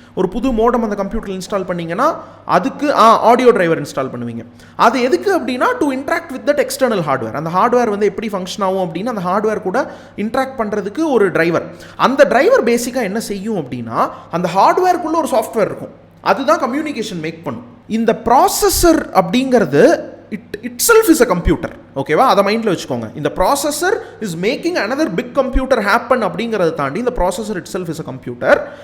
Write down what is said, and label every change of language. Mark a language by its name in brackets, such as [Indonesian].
[Tamil] ஒரு புது மோடம் அந்த கம்ப்யூட்டரில் இன்ஸ்டால் பண்ணிங்கன்னா அதுக்கு ஆடியோ டிரைவர் இன்ஸ்டால் பண்ணுவீங்க. அது எதுக்கு அப்படின்னா [English] To interact with that external hardware. [Tamil] அந்த ஹார்ட்வேர் வந்து எப்படி ஃபங்க்ஷன் ஆகும் அப்படின்னா அந்த ஹார்ட்வேர் கூட இன்ட்ராக்ட் பண்ணுறதுக்கு ஒரு டிரைவர். அந்த டிரைவர் பேசிக்காக என்ன செய்யும் அப்படின்னா அந்த ஹார்ட்வேருக்குள்ளே ஒரு சாஃப்ட்வேர் இருக்கும், அதுதான் கம்யூனிகேஷன் மேக் பண்ணும். இந்த ப்ராசஸர் அப்படிங்கிறது [English] itself is a computer. [Tamil] ஓகேவா, அதை மைண்டில் வச்சுக்கோங்க. [English] இந்த processor is making another big computer happen [Tamil] அப்படிங்கிறத தாண்டி இந்த [English] Processor itself is a computer.